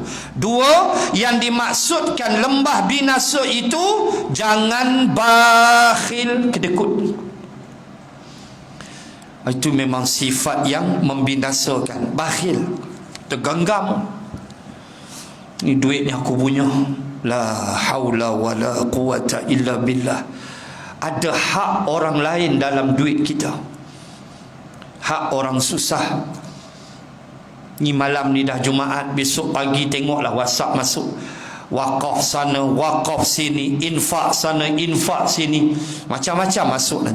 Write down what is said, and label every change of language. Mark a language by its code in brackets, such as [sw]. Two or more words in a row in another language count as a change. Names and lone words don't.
[ms] Dua, yang dimaksudkan lembah binasa itu, jangan bakhil, kedekut. Itu memang sifat yang membinasakan. Bakhil, tergenggam. Ni duit ni aku punya, [ar] لا حول ولا قوة إلا بالله. [ms] Ada hak orang lain dalam duit kita, hak orang susah. Ni malam ni dah Jumaat, besok pagi tengoklah WhatsApp masuk, wakaf sana, wakaf sini, infak sana, infak sini, macam-macam masuk nanti.